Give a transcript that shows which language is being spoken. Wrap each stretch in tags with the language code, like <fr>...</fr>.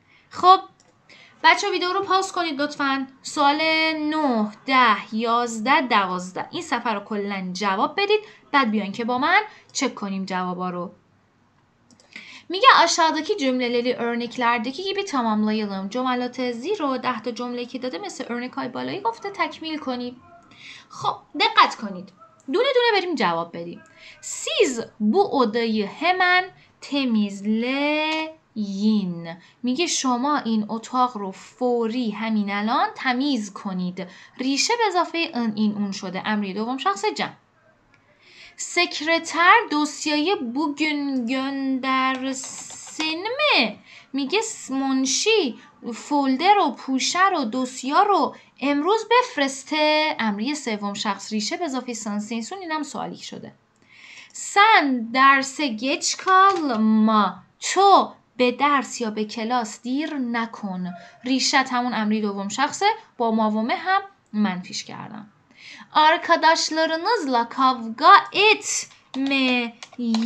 <fa>خب بچه ها ویدیو رو پاس کنید لطفاً. سوال 9 10 11 12 این صفحه رو کلاً جواب بدید بعد بیاین که با من çek کنیم cevaba رو.</fa> <tr>میگه aşağıdaki cümleleri örneklerdeki gibi tamamlayalım.</tr> <fa>جملات زیر رو 10 تا جمله که داده مثل örnek های بالایی گفته تکمیل کنید. خب دقت کنید. دونه دونه بریم جواب بدیم.</fa> <tr>Siz bu odayı hemen temizleyin.</tr> <fa>میگه شما این اتاق رو فوری همین الان تمیز کنید. ریشه به اضافه این اون شده. امری دوم شخص جمع.</fa> <tr>sekreter dosyayı bugün göndersin mi?</tr> <fa>میگه منشی فولدر و پوشه رو دوسیا رو امروز بفرسته. امری سوم شخص ریشه به اضافه سانسینسون اینم سوالی شده.</fa> <tr>sen derse geç kalma.</tr> <fa>تو به درس یا به کلاس دیر نکن. ریشه همون امری دوم شخصه با ماومه هم منفیش کردم.</fa> <tr>Arkadaşlarınızla kavga etmeyin.</tr>